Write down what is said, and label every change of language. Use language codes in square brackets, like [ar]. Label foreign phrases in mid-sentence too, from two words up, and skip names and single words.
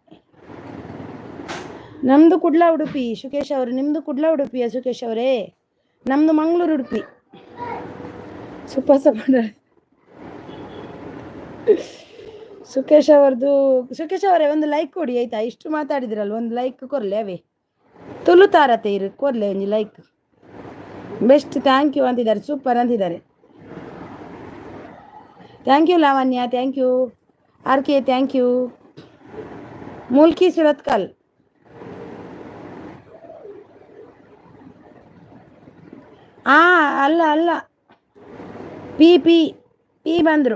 [kn] ನಮ್ಮದು ಕುಡ್ಲ ಉಡುಪಿ. ಸುಖೇಶ್ ಅವರು, ನಿಮ್ಮದು ಕುಡ್ಲ ಉಡುಪಿಯ ಸುಖೇಶ್ ಅವರೇ? ನಮ್ಮದು ಮಂಗಳೂರು ಉಡುಪಿ. [en] super support. [kn] ಸುಖೇಶ್ ಅವರೇ ಒಂದು ಲೈಕ್ ಕೊಡಿ ಆಯ್ತಾ. ಇಷ್ಟು ಮಾತಾಡಿದ್ರಲ್ಲ, ಒಂದು ಲೈಕ್ [tcy] ಕೊರ್ಲೆ ಅವೇ ತುಳು ತಾರತೆ ಇರು ಕೊರ್ಲೆ [kn] ಒಂದು ಲೈಕ್. ಬೆಸ್ಟ್, [en] thank you [kn] ಅಂತಿದ್ದಾರೆ, ಸೂಪರ್ ಅಂತಿದ್ದಾರೆ. [en] thank you ಲಾವಣ್ಯ, thank you ಆರ್ ಕೆ, thank you. [kn] ಮುಲ್ಕಿ ಸುರತ್ಕಲ್. ಅಲ್ಲ ಪಿ ಬಂದರು.